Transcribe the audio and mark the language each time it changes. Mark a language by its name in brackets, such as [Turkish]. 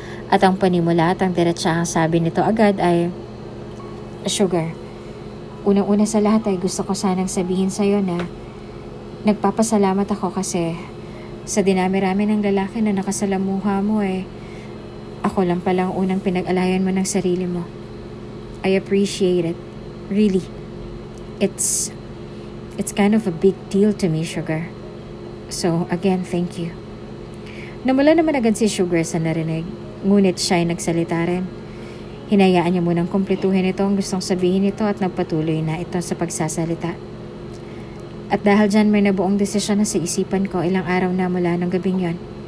[Filipino] At ang panimula at ang diretsahang sabi nito agad ay, Sugar, unang-una sa lahat ay gusto ko sanang sabihin sa'yo na nagpapasalamat ako kasi sa dinami-rami ng lalaki na nakasalamuha mo ako lang palang unang pinag-alayan mo ng sarili mo. [English] I appreciate it. Really. It's kind of a big deal to me, Sugar. So, again, thank you. [Filipino] Namula naman agad si Sugar sa narinig, ngunit siya ay nagsalita rin. Hinayaan niya munang kumpletuhin ito ang gustong sabihin nito at nagpatuloy na ito sa pagsasalita. At dahil dyan may nabuong desisyon na sa isipan ko ilang araw na mula ng gabing yon.